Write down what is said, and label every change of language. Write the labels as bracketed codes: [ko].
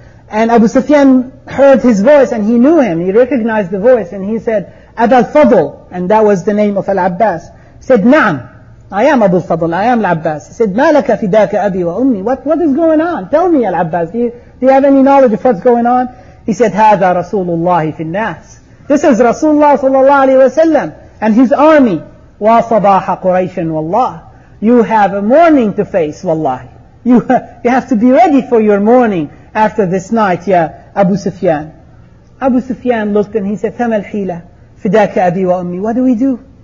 [en] And Abu Sufyan heard his voice and he knew him, he recognized the voice, and he said, Aba al-Fadl, and that was the name of Al-Abbas. He said, Na'am, I am Abu al-Fadl, I am Al-Abbas. He said, [ar] Ma laka fidaka abi wa ummi, [en] what is going on? Tell me, Al-Abbas, do you have any knowledge of what's going on? [ar] He said, هذا رسول الله في الناس. [en] This is Rasulullah sallallahu alayhi wa sallam and his army. [ar] وَصَبَاحَ قُرَيْشٍ وَاللَّهِ. [en] You have a mourning to face, wallahi. You have to be ready for your mourning after this night, ya Abu Sufyan. Abu Sufyan looked and he said, [ar] فَمَا الْحِيلَةِ فِدَاكَ أَبِي وَأُمِّي. [en] What do we do?